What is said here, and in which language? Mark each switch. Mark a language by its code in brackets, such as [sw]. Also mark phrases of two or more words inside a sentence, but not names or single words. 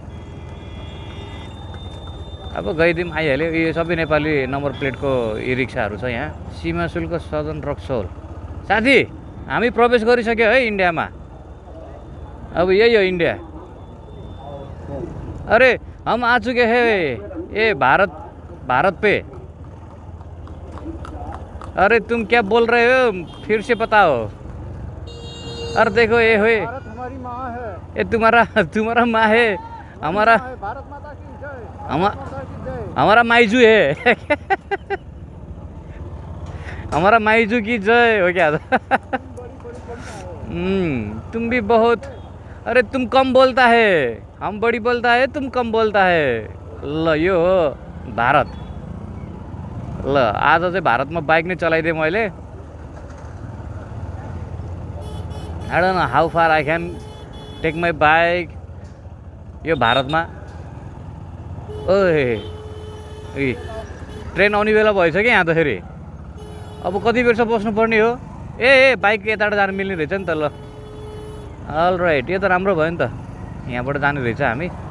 [ne] अब गइदिउँ आइहाल्यो यो सबै नेपाली नम्बर प्लेटको ई रिक्साहरू छ यहाँ सीमा शुल्क सदन रक्सौल साथी हामी प्रवेश गरिसक्यो है इन्डियामा अब यही हो इन्डिया [hi] अरे हम आ चुके हैं ये भारत पे अरे तुम क्या बोल रहे हो, फिर से बताओ। अरे देखो ये हुए, भारत हमारी माँ है, ये तुम्हारा माँ है, हमारा भारत माता की जय, हमारा माइजू है। हमारा माइजू की जय हो क्या? तुम भी बहुत, अरे तुम कम बोलता है, हम बड़ी बोलता है, तुम कम बोलता है। [ne] ल यो हो भारत। ल आज चाहिँ भारतमा बाइक नै चलाइदिएँ मैले। [en] I don't know how far I can take my bike [ne] यो भारतमा। ओए ट्रेन आउने बेला भएछ कि यहाँ त फेरि। अब कति बेरसम्म बस्नुपर्ने हो? ए बाइक यताबाट जानु मिल्ने रहेछ नि त। ल [en] all right, [ne] यो त राम्रो भयो नि त, यहाँबाट जाने रहेछ हामी।